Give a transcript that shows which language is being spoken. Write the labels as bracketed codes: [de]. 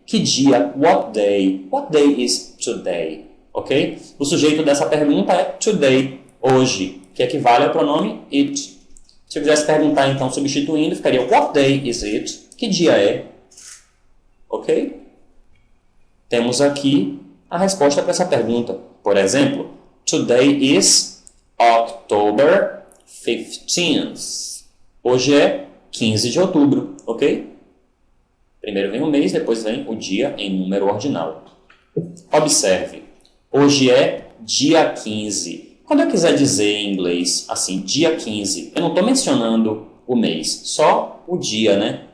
[pt] Que dia? [en] What day? What day is today? Ok? [pt] O sujeito dessa pergunta é today, hoje, que equivale ao pronome it. Se eu quisesse perguntar, então, substituindo, ficaria [en] What day is it? [pt] Que dia é? Ok? Temos aqui a resposta para essa pergunta. Por exemplo, [en] Today is October 15th. [pt] Hoje é 15 de outubro, ok? Primeiro vem o mês, depois vem o dia em número ordinal. Observe, hoje é dia 15. Quando eu quiser dizer em inglês, assim, dia 15, eu não estou mencionando o mês, só o dia, né?